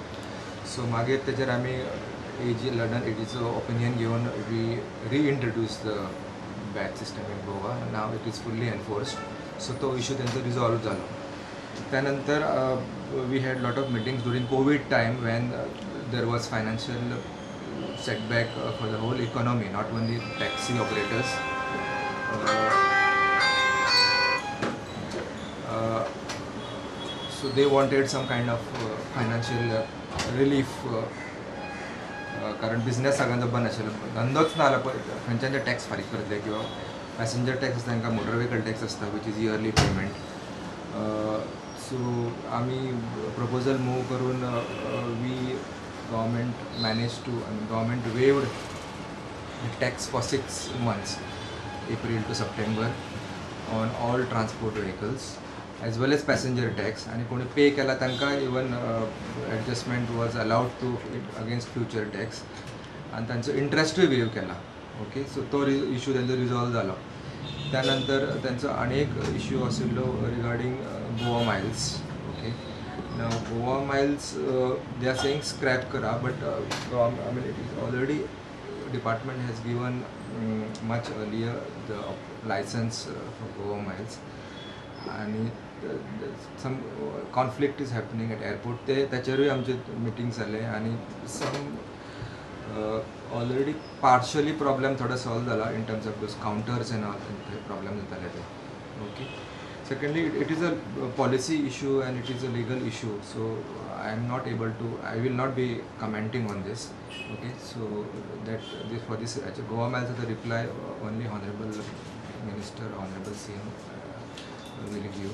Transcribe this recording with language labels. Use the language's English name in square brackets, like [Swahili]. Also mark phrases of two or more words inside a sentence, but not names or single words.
[Konkani] सो मागीर तेचेर आमी लंडन एजीचो ओपिनियन घेवन [English] we reintroduce the batch system in Goa. now it is fully enforced. [Konkani] सो तो इश्यू तेंचो रिजॉल्व जालो. [English] त्यानंतर we had lot of meetings during Covid time when there was financial setback for the whole economy, not only taxi operators. So they wanted some kind of financial relief [Konkani] कारण बिझनेस सगळ्यांचो बंद आशिल्लो, धंदोच ना जाल्यार खंयच्यान टॅक्स फारीक करतले किंवा [English] passenger tax [Konkani] आसता तांकां [English] motor vehicle tax [Konkani] आसता [English] which is yearly payment. [Konkani] सो आमी प्रपोजल मूव करून [English] we government manage to government waived tax for 6 months, April to September, on all transport vehicles as well as passenger tax. [Konkani] आणि कोणी पे केला तांकां [English] even adjustment was allowed to against future tax [Konkani] आणि तांचो इंट्रस्टूय वेव केला. ओके सो तो इश्यू तेंचो रिजॉल्व जालो. त्यानंतर त्यांचा आनी एक इश्यू आशिल्लो रिगार्डींग गोवा मायल्स. [English] okay now Goa Miles they are saying scrap करा, but I mean it is already department has given much earlier the license for Goa miles, and some conflict is happening at airport. [Konkani] त्याच्यावरही आमचे मिटिंग जाले आणि [English] some already partially problem [Konkani] थोडा सॉल्व झाला [English] in terms of those counters and all problem [Konkani] जाताले ते. [English] Okay. Secondly, it is a policy issue and it is a legal issue. So I am not able to, I will not be commenting on this. Okay, so that this for this Goa Miles the reply only Honorable Minister, Honorable CM will give.